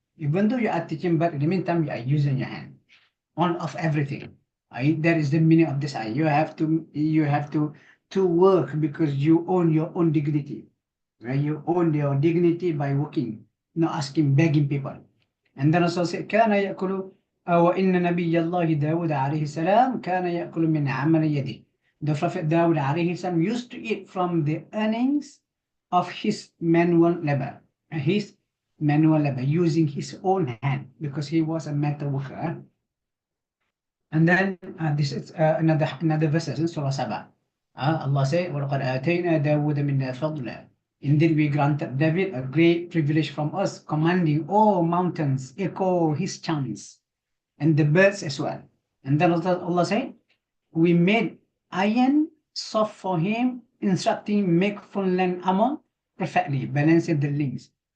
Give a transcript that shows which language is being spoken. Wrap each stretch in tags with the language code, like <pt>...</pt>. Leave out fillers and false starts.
<en>Even though you are teaching, but in the meantime, you are using your hand on of everything. That is the meaning of this ayah. You have to work because you own your own dignity. Right? You own your dignity by working, not begging people. And then also say,</en> <ar>كان يأكل وإن نبي الله داود عليه السلام كان يأكل من عمل يده.</ar> <en>The Prophet Dawud alayhi salam used to eat from the earnings of his manual labor, using his own hand, because he was a metal worker. And then this is another verse in Surah Sabah. Allah says,</en> <ar>وَلَقَدْ آتَيْنَا دَاوُودَ مِنَّا فَضْلًا.</ar> <en>Indeed, we granted David a great privilege from us, commanding all mountains, echo his chants, and the birds as well. And then Allah said, we made iron soft for him, instructing make full length armor perfectly, balancing the links.</en>